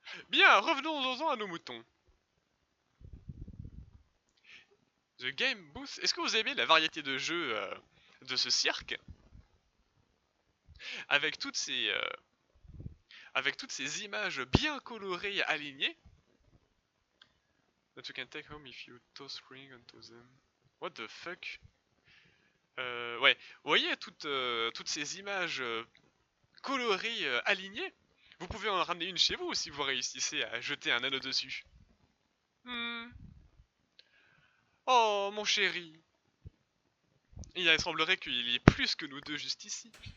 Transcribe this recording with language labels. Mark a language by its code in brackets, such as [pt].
[fr] Bien, revenons-en à nos moutons. [en] The Game Booth. [fr] Est-ce que vous aimez la variété de jeux de ce cirque? Avec toutes ces images bien colorées et alignées. [en] That you can take home if you toss spring onto them. What the fuck? [fr] Ouais, vous voyez toutes ces images colorées alignées? Vous pouvez en ramener une chez vous si vous réussissez à jeter un anneau dessus. Oh mon chéri. Il semblerait qu'il y ait plus que nous deux juste ici.